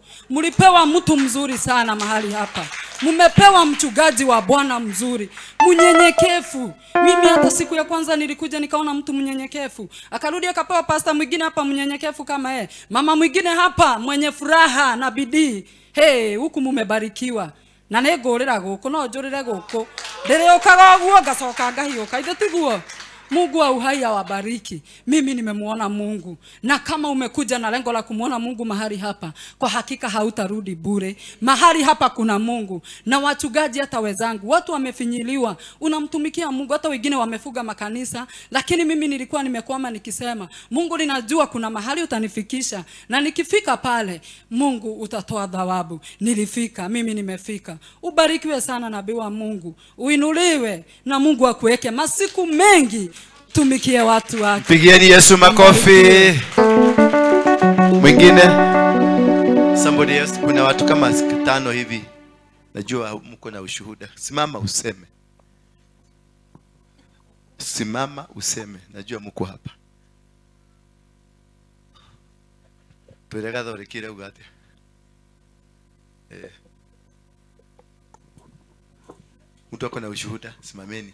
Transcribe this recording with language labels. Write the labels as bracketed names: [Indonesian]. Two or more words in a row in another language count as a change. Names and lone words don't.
[Swahili] Mlipewa mtu mzuri sana mahali hapa. Mumepewa mchungaji wa Bwana mzuri, mnyenyekevu. Mimi hata siku ya kwanza nilikuja nikaona mtu mnyenyekevu. Akarudi akapewa pastor mwingine hapa mnyenyekevu kama yeye. Mama mwingine hapa mwenye furaha na bidii. Hey, huku mumebarikiwa. [Kikuyu] Na negorera guko no ojorere guko. Ndere okaga guo gacoka ngahioka ithetiguo. [Swahili] Mungu wa uhai awabariki. Mimi nimemuona Mungu. Na kama umekuja na lengo la kumuona Mungu mahali hapa, kwa hakika hautarudi bure. Mahali hapa kuna Mungu. Na wachungaji hata wenzangu, watu wamefinyiliwa, unamtumikia Mungu, hata wengine wamefuga makanisa, lakini mimi nilikuwa nimekwama nikisema, Mungu ninajua kuna mahali utanifikisha, na nikifika pale Mungu utatoa thawabu. Nilifika, mimi nimefika. Ubarikiwe sana nabii wa Mungu. Uinuliwe na Mungu akuweke masiku mengi tumikie watu wake. Pigieni Yesu makofi. Mwingine? [English] Somebody else. [Swahili] Kuna watu kama 5 hivi. Najua mko na ushuhuda. Simama useme. Simama useme. Najua mko hapa. Perega dore kile ugate. Mtu ako na ushuhuda, simameni.